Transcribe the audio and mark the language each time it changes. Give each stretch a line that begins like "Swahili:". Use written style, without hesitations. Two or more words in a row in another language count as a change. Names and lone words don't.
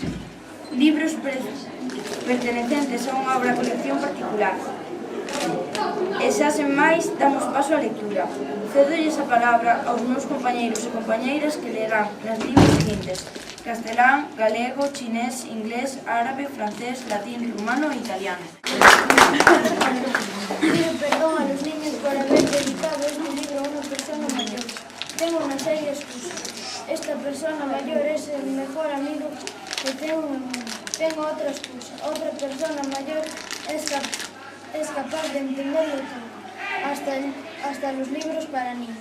Galician: Libros pertenecentes a unha obra colección particular. E xa sen máis, damos paso á lectura. Cedolles a palabra aos meus compañeiros e compañeiras que lerán nas linguas seguintes: castelán, galego, chinés, inglés, árabe, francés, latín, rumano e italiano.
Spanish: Pido perdón a los niños por haber dedicado este libro a una persona mayor. Tengo una seria excusa. Esta persona mayor es el mejor amigo que tengo en el mundo. Tengo otra excusa. Otra persona mayor es capaz de entenderlo todo, hasta los libros para niños.